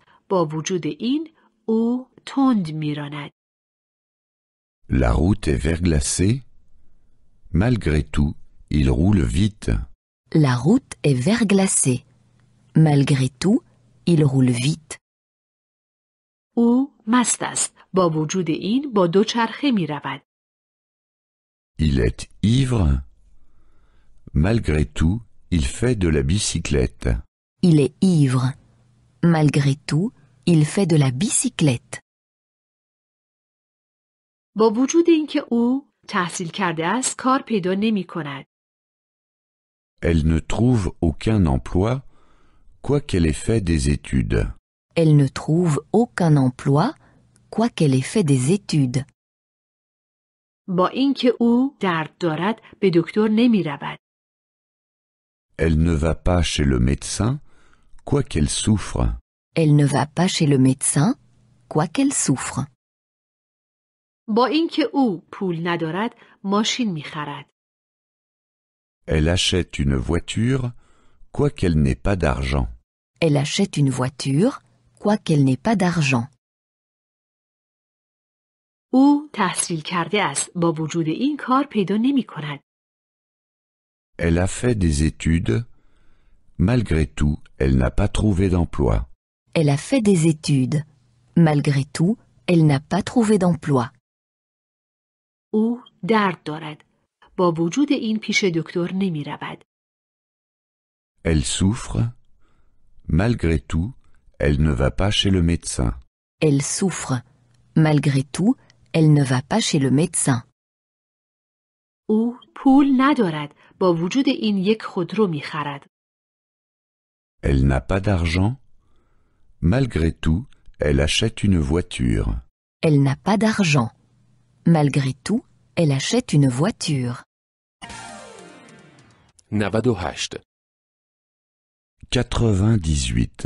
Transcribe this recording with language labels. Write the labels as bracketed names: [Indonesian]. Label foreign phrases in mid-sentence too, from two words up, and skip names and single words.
[Persian] با وجود این او تند می راند. [French] La route est verglacée. Malgré tout, il roule vite. La route est verglacée. Malgré tout, il roule vite. [Persian] او مست است. با وجود این با دوچرخه می رود. [French] Il est ivre. Malgré tout, il fait de la bicyclette. Il est ivre. Malgré tout, il fait de la bicyclette. [Persian] با وجود اینکه او تحصیل کرده است کار پیدا نمی کند. [French] Elle ne trouve aucun emploi, quoiqu'elle ait fait des études. Elle ne trouve aucun emploi, quoiqu'elle ait fait des études. [Persian] با اینکه او درد دارد به دکتر نمی رود. [French] Elle ne va pas chez le médecin, quoiqu'elle souffre. Elle ne va pas chez le médecin, quoiqu'elle souffre. [Persian] با اینکه او پول ندارد ماشین می خرد. [French] Elle achète une voiture, quoiqu'elle n'ait pas d'argent. Elle achète une voiture, quoiqu'elle n'ait pas d'argent. [Persian] او تحصیل کرده است. با وجود این کار پیدا نمی کند. [French] Elle a fait des études. Malgré tout, elle n'a pas trouvé d'emploi. Elle a fait des études. Malgré tout, elle n'a pas trouvé d'emploi. [Persian] او درد دارد. با وجود این پیش دکتر نمی رود. [French] Elle souffre. Malgré tout, elle ne va pas chez le médecin. Elle souffre. Malgré tout, elle ne va pas chez le médecin. [Persian] او پول ندارد. با وجود این یک خودرو می خرد. [French] Elle n'a pas d'argent. Malgré tout, elle achète une voiture. Elle n'a pas d'argent. Malgré tout, elle achète une voiture. 98. 98.